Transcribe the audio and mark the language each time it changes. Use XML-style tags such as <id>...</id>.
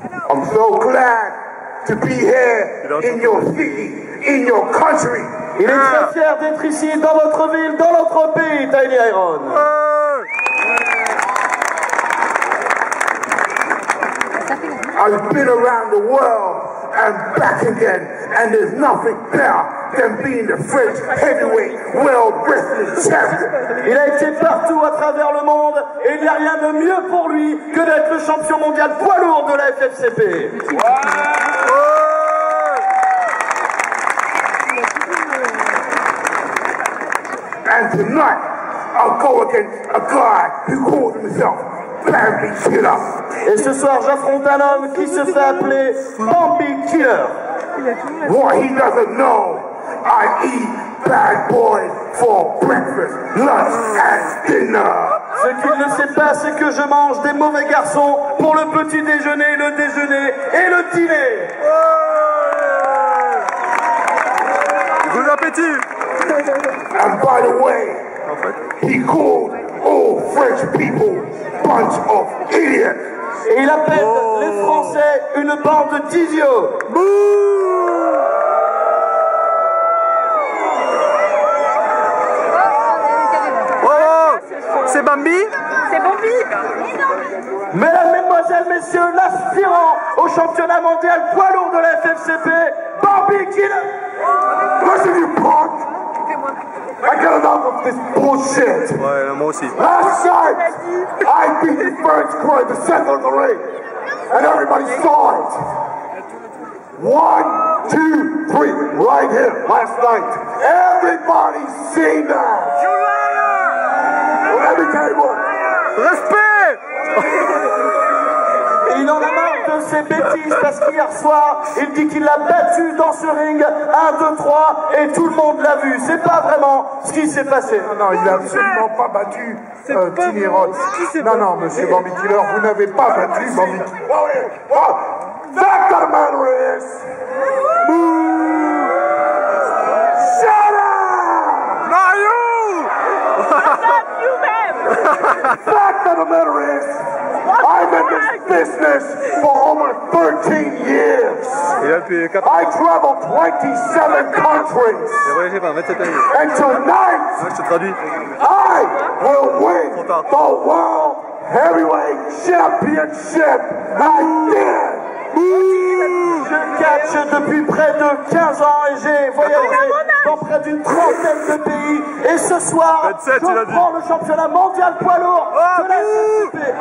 <en>I'm so glad to be here in your city, in your country.</en> <fr>Il est très fier d'être ici, dans votre ville, dans notre pays, Tiny Herron.</fr> <en>I've been around the world and back again, and there's nothing better than being the French heavyweight world wrestling champion.</en> <fr>Il a été partout à travers le monde et il n'y a rien de mieux pour lui que d'être le champion mondial poids lourd de la FFCP.</fr> <en>And tonight, I'll go against a guy who calls himself Bambi Killer.</en> <fr>Et ce soir, j'affronte un homme qui se fait appeler Bambi Killer.</fr> <en>What he doesn't know, I eat bad boys for breakfast, lunch and dinner.</en> <fr>Ce qu'il ne sait pas, c'est que je mange des mauvais garçons pour le petit déjeuner, le déjeuner et le dîner. Bon appétit.</fr> <en>And by the way, he called all French people bunch of idiots.</en> <fr>Et il appelle les Français une bande d'idiots. C'est Bambi? C'est Bambi. Mesdames, mesdemoiselles, messieurs, l'aspirant au championnat mondial poids lourd de la FFCP, Bambi Killer.</fr> <en>Listen, you punk! I got enough of this bullshit.</en> <fr>Ouais, moi aussi.</fr> <en>Last night, I beat the French girl in the center of the ring, and everybody saw it. 1, 2, 3, right here, last night. Everybody's seen that. You liar! Well, let me tell you what. Respect!</en> <fr>Et il en a marre de ces bêtises parce qu'hier soir, il dit qu'il l'a battu dans ce ring 1, 2, 3 et tout le monde l'a vu. C'est pas vraiment ce qui s'est passé. Non, il n'a absolument pas battu Tiny Herron. Non, monsieur Bambi Killer, vous n'avez pas battu Bambi Killer.</fr> <en>Fact of the matter is, shut up! Not you! Fact of the matter is, I've been in this business for over 13 years. I traveled 27 countries. And tonight, I will win the World Heavyweight Championship again.</en> <fr>Je catch depuis près de 15 ans et j'ai voyagé dans près d'une trentaine de pays. Et ce soir, 27, je prends le championnat mondial poids lourd de la SFP.</fr>